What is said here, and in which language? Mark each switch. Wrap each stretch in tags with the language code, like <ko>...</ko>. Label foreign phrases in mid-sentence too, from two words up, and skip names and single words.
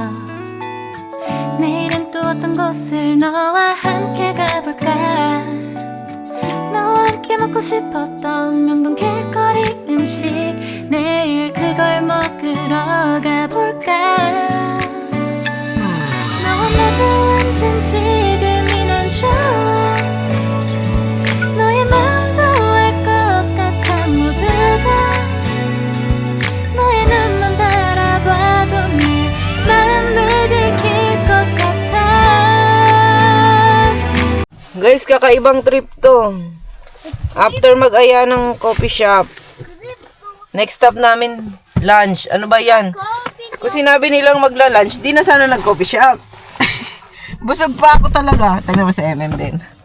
<ko>내일은 또 어떤 곳을 너와 함께 가볼까 너와 함께 먹고 싶었던 명동 길거리 음식 내일 그걸 먹으러 가볼까 너와 마주 앉은 지금이 난 좋아 너의 마음도 알 것 같아 모두 다 너의 눈만 바라봐도 내 마음을 들킬 것 같아</ko> <tl>Guys, kakaibang trip to. After mag-aya ng</tl> <en>coffee shop, next stop</en> <tl>namin, lunch. Ano ba yan? Kung sinabi nilang magla-lunch, di na sana nag-</tl> <en>coffee shop.</en> <tl>Busog pa ako talaga. Tignan mo sa MM din.</tl>